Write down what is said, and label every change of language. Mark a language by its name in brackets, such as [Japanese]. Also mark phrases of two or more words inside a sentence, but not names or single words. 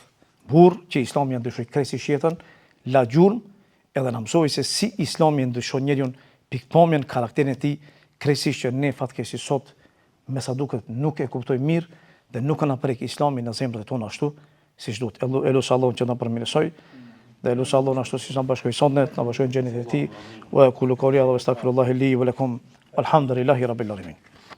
[Albanian] Burr që Islami ja ndryshoi krejtësisht jetën, la gjurmë edhe na mësoi se si Islami ndryshon njeriu pikpamjen, karakterin e tij, krejtësisht që ne fatkeqësisht sot me sa duket nuk e kuptojmë mirë dhe nuk na prek Islami në zemrat tona ashtu siç duhet. Elusi Allahun që na përmirësoj dhe elusi Allahun ashtu siç na bashkoi sonnet, na bashkoi në xhenetin e tij. [Arabic] وأقول قولي هذا وأستغفر الله لي ولكم. الحمد لله رب العالمين.